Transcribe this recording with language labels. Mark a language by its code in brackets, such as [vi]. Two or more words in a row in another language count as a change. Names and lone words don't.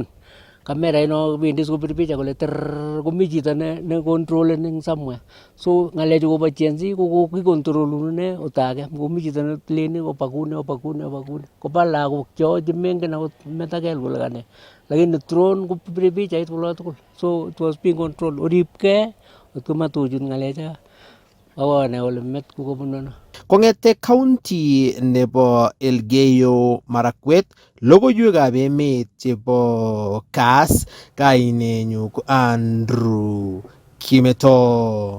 [kln] Kamera ino bendi sikobir picha kole komi chito ne controleni eng somewhere. So ngalechu kobo Gen Z ko kikontrolune otage. Komi chito ne leni opakune. Koba lagok cho chemengen akot metakel kole kane. Lakini drone kopire pichait kolo tugul. [en] So it was being controlled. [kln] Oripke otkomatochut ngalecha. Awane ole met kukobunono. Kongete county nebo Elgeyo Marakwet, logoiwekab emet chebo Kass, kainenyu ko Andrew Kimeto.